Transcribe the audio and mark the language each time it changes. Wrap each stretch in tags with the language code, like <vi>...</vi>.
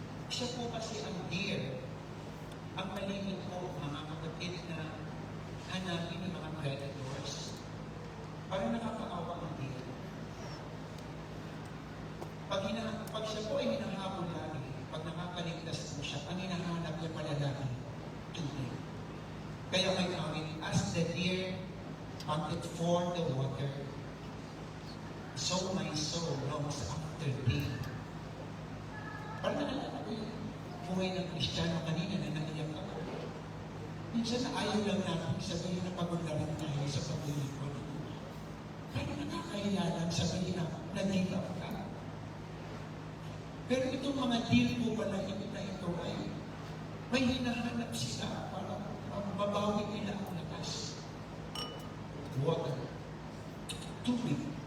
<tl>Siya po kasi ang deer. Ang malimit po mga kapatid na hanapin ng mga predators. Parang nakakaawa ang deer. Pag siya po ay hinahabol lagi, pag nakakaligtas po siya, ang hinahanap niya pala lagi, tubig. Kaya may awit,</tl> <en>as the deer panted for the water, so my soul longs after thee.</en> <tl>Parang naalala ko yung buhay ng Kristiyano kanina na naiyak ako. Minsan na ayaw lang natin sabihin na pagod na rin tayo sa paglilingkod. Pero nakakahiya lang sabihin na nag-give up ka. Pero itong mga deal po pala na ito ay may hinahanap sila para mabawi nila ang lakas. Water. Tubig.</tl>